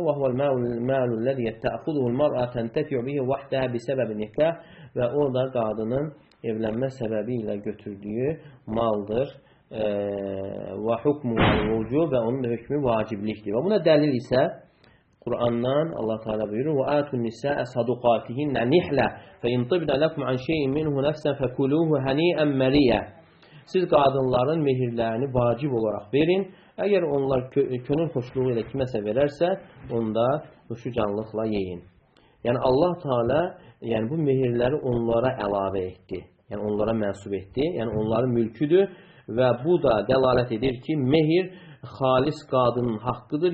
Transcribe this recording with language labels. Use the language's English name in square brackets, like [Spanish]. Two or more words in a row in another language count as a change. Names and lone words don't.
[Arabic] وهو المال الذي تأخذه المرأة تنتفع به وحدها بسبب النكاح. [Azerbaijani] Və o da qadının evlənmə səbəbi ilə götürdüyü maldır. [Arabic] وحكمه والوجوب [Azerbaijani] və onun da hökmü vaciblikdir. [Arabic] Və buna dəlil isə Qur'andan Allah Teala buyurur: "وآتوا النساء صدقاتهن نحلة فإن طبن لكم عن شيء منه نفسا فكلوه هنيئا مريئا." [Azerbaijani] Siz qadınların mehirlərini vacib olaraq verin. Əgər onlar könül xoşluğu ilə kiməsə verərsə, onda xoşucanlıqla yeyin. Yəni Allah Teala yəni bu mehirləri onlara əlavə etdi. Yəni onlara mənsub etdi. Yəni onların mülküdür və bu da dəlalət edir ki, mehir xalis qadının haqqıdır.